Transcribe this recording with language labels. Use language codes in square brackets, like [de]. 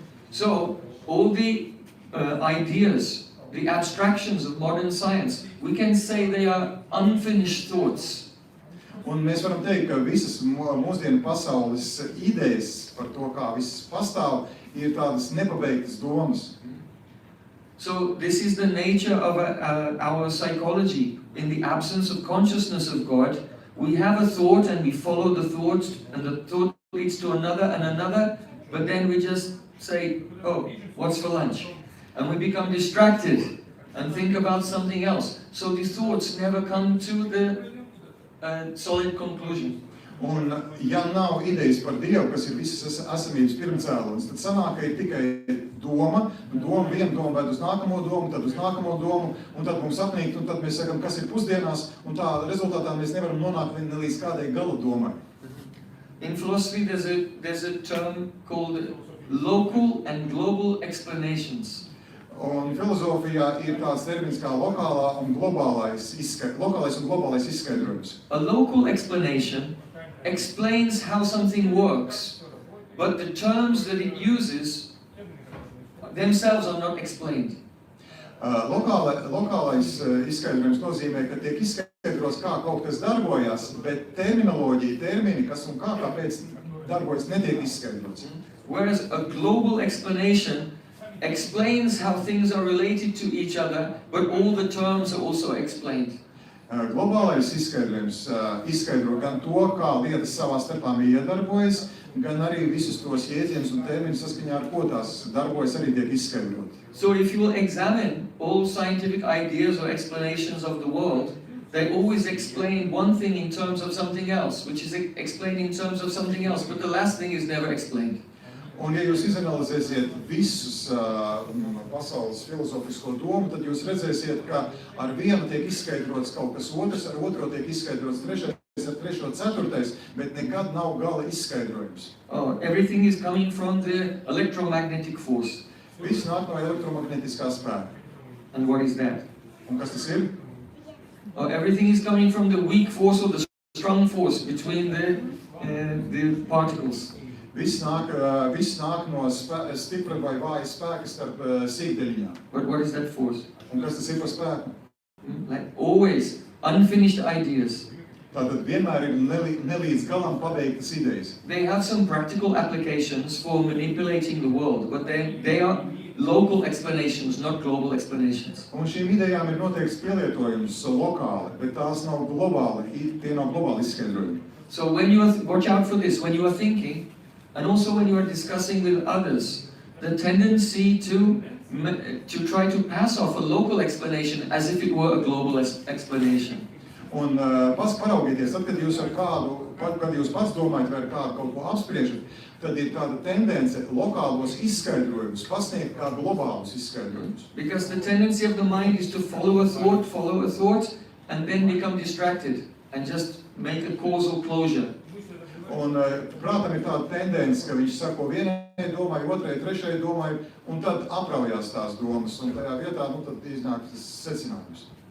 [en] So all the ideas, the abstractions of modern science, we can say they are unfinished thoughts. [lv] Un mēs varam teikt, ka visas mūsdienu pasaules idejas par to, kā viss pastāv, ir tādas nepabeigtas domas. [en] So this is the nature of our psychology. In the absence of consciousness of God, we have a thought and we follow the thought, and the thought leads to another and another, but then we just say, oh, what's for lunch? And we become distracted and think about something else. So these thoughts never come to the solid conclusion. [lv] Un ja nav idejas par Dievu, kas ir visas esamības pirmcēlonis, tad sanāk, ka ir tikai viena doma ved uz nākamo domu, tad uz nākamo domu, un tad mums apnīkt, un tad mēs sakam, kas ir pusdienās, un tā rezultātā mēs nevaram nonākt līdz kādai gala domai. [en] In philosophy, there's a term called local and global explanations. [lv] Un filozofijā ir tāds termins kā lokālais un globālais izskaidrojums. [en] A local explanation explains how something works, but the terms that it uses themselves are not explained. [lv] Lokālais izskaidrojums nozīmē, ka tiek izskaidrots, kā kaut kas darbojas, bet termini, kas un kāpēc darbojas, netiek izskaidrots. [en] Whereas a global explanation explains how things are related to each other, but all the terms are also explained. [lv] Globālais izskaidrojums izskaidro gan to, kā lietas savā starpā iedarbojas, gan arī visus tos jēdzienus un terminus saskaņā ar ko tās darbojas arī tiek izskaidroti. [en] So if you will examine all scientific ideas or explanations of the world, they always explain one thing in terms of something else, which is explained in terms of something else, but the last thing is never explained. [lv] Un ja jūs izanalizēsiet visus pasaules filozofisko domu, tad jūs redzēsiet, ka ar vienu tiek izskaidrots kaut kas otrs, ar otro tiek izskaidrots trešais, ar trešo ceturtais, bet nekad nav gala izskaidrojums. [en] Oh, everything is coming from the electromagnetic force. [lv] Viss nāk no elektromagnetiskā spēka. [en] And what is that? [lv] Un kas tas ir? [en] Oh, everything is coming from the weak force or the strong force between the particles. [lv] Viss nāk no stipra vai vāja spēka starp sīkdeļiņām. [en] But what is that force? [lv] Un kas tas ir par spēku? [en] Like always, unfinished ideas. [lv] Tātad vienmēr ir nelīdz galam pabeigtas idejas. [en] They have some practical applications for manipulating the world, but they are local explanations, not global explanations. [lv] Un šīm idejām ir noteikts pielietojums lokāli, bet tās nav globāli, tie nav globāli izskaidrojumi. [en] So when you watch out for this, when you are thinking, and also when you are discussing with others, the tendency to try to pass off a local explanation as if it were a global explanation. [lv] Un paraugieties, tad, kad jūs ar kādu, kad jūs pats domājat vai ar kādu kaut ko apspriežat, tad ir tāda tendence lokālos izskaidrojumus pasniegt kā globālus izskaidrojumus. [en] Because the tendency of the mind is to follow a thought, and then become distracted and just make a causal closure. [lv] Un prātam ir tāda tendence, ka viņš sako vienai domai, otrai, trešai domai, un tad apraujās tās domas, un tajā vietā, tad iznāk tas secinājums.